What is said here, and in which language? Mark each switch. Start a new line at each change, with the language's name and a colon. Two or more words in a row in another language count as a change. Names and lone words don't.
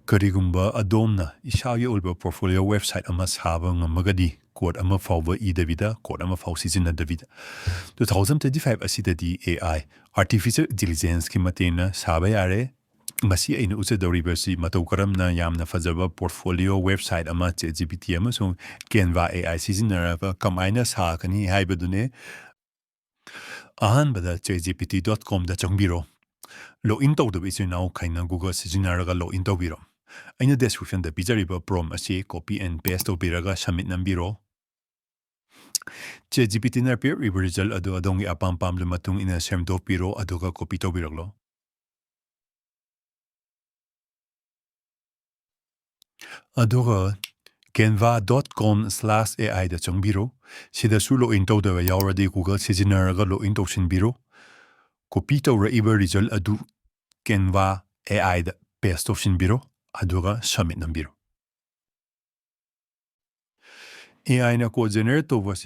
Manipuri: Karigumba adomna isagi ulba
English: portfolio website
Manipuri: ama saba ngamagadi code ama fawba idavida code ama faw sizinadavida 2025 asidadi
English: AI artificial
Manipuri: intelligence ki matena saba yare masi aina usadoribasi matau karamna yamna fajaba
English: portfolio website
Manipuri: ama ChatGPT ama so Canva AI sizinaraba kamaina sakani haibadune ahanbada chatgpt.com da changbiro login tawdaba isinau kaina Google sizinaraga login tawbiro aina description da pizariba prompt asi
English: copy and paste
Manipuri: tawbiraga submit nambiro ChatGPT na
English: peer review result
Manipuri: adu adongi apam pam matung ina semdopiro aduga copy tawbiraglo aduga canva.com/ai da changbiro sida su login tawdaba yauradi Google sizinaraga login tawsinbiro copy tawra iba result adu Canva AI da paste tawsinbiro aduga submit nambiro AI na
English: code generate
Manipuri: tawbasi